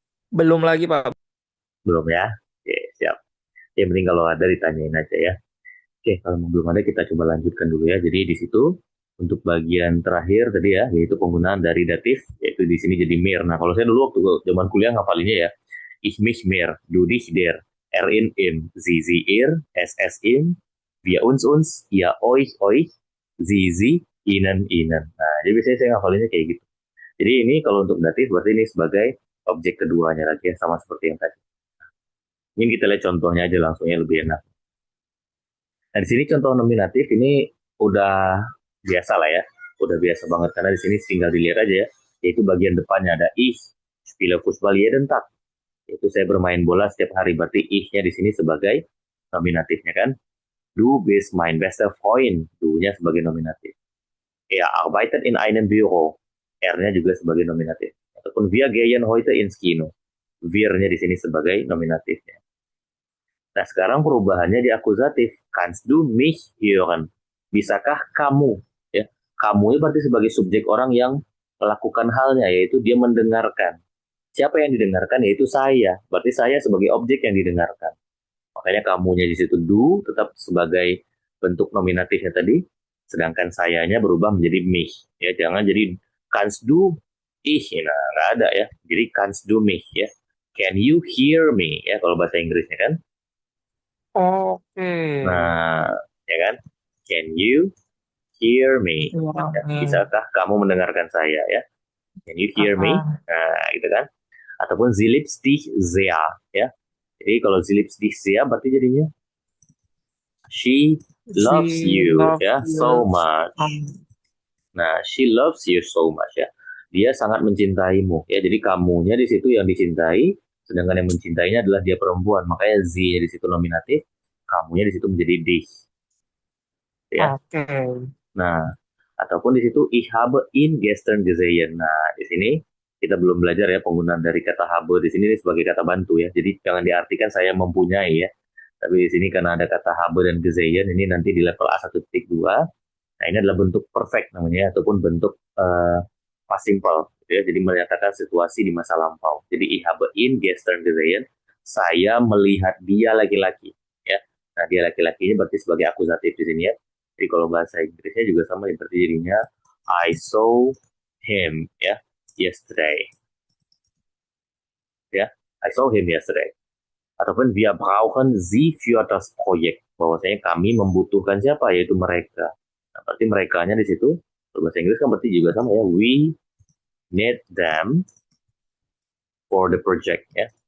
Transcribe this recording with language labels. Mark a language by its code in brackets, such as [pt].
[id] Belum lagi, Pak. Belum ya? Oke, siap. Yang penting kalau ada ditanyain aja ya. Oke, kalau belum ada kita coba lanjutkan dulu ya. Jadi di situ untuk bagian terakhir tadi ya, yaitu penggunaan dari datif, yaitu di sini jadi mir. Nah, kalau saya dulu waktu zaman kuliah ngapalinnya ya, [de] ich mich mir, du dich der, er in im, sie ihr, es im, wir uns, ihr euch, sie ihnen. [id] Nah, jadi biasanya saya ngapalinnya kayak gitu. Jadi ini kalau untuk datif berarti ini sebagai objek keduanya lagi ya, sama seperti yang tadi. Ini kita lihat contohnya aja langsungnya lebih enak. Nah, di sini contoh nominatif ini udah biasa lah ya. Udah biasa banget karena di sini tinggal dilihat aja ya. Yaitu bagian depannya ada [de] ich spiele Fußball jeden Tag. [id] Itu saya bermain bola setiap hari. Berarti ich-nya di sini sebagai nominatifnya kan. [de] Du bist mein bester Freund. [id] Du-nya sebagai nominatif. [de] Er arbeitet in einem Büro. [id] R-nya juga sebagai nominatif. Ataupun [de] wir gehen heute ins Kino. [id] Wir-nya di sini sebagai nominatifnya. Nah, sekarang perubahannya di akusatif. [de] Kannst du mich hören? [id] Bisakah kamu? Ya, kamu itu berarti sebagai subjek orang yang melakukan halnya, yaitu dia mendengarkan. Siapa yang didengarkan? Yaitu saya. Berarti saya sebagai objek yang didengarkan. Makanya kamunya di situ do tetap sebagai bentuk nominatifnya tadi, sedangkan sayanya berubah menjadi mich. Ya, jangan jadi [de] kannst du ich. [id] Nah, nggak ada ya. Jadi [de] kannst du mich [id] ya. [en] Can you hear me? [id] Ya, kalau bahasa Inggrisnya kan. Oke. Nah, ya kan? [en] Can you hear me? [id] Ya, Ulangi. bisakah kamu mendengarkan saya ya? [en] Can you hear me? Heeh. [id] Nah, gitu kan? Ataupun [de] sie liebt dich sehr ya. [id] Jadi kalau [de] sie liebt dich sehr [id] berarti jadinya [en] she loves She you love ya so you. much. Nah, she loves you so much ya. [id] Dia sangat mencintaimu ya. Jadi kamunya di situ yang dicintai, sedangkan yang mencintainya adalah dia perempuan. Makanya sie di situ nominatif, kamunya di situ menjadi dich. ya. Oke. Nah, ataupun di situ [de] ich habe ihn gestern gesehen. [id] Nah, di sini kita belum belajar ya penggunaan dari kata habe di sini sebagai kata bantu ya. Jadi jangan diartikan saya mempunyai ya. Tapi di sini karena ada kata habe dan gesehen ini nanti di level A1.2. Nah, ini adalah bentuk perfect namanya ataupun bentuk past simple gitu ya. Jadi menyatakan situasi di masa lampau. [de] Jadi ich habe ihn gestern gesehen. [id] Saya melihat dia laki-laki ya. Nah, dia laki-laki ini berarti sebagai akusatif di sini ya. Jadi kalau bahasa Inggrisnya juga sama seperti jadinya [en] I saw him [id] ya [en] yesterday [id] ya. [en] I saw him yesterday. [id] Ataupun [de] wir brauchen sie für das Projekt. [id] Bahwasanya kami membutuhkan siapa yaitu mereka. Nah, berarti merekanya di situ kalau bahasa Inggris kan berarti juga sama ya. [en] We need them for the project ya.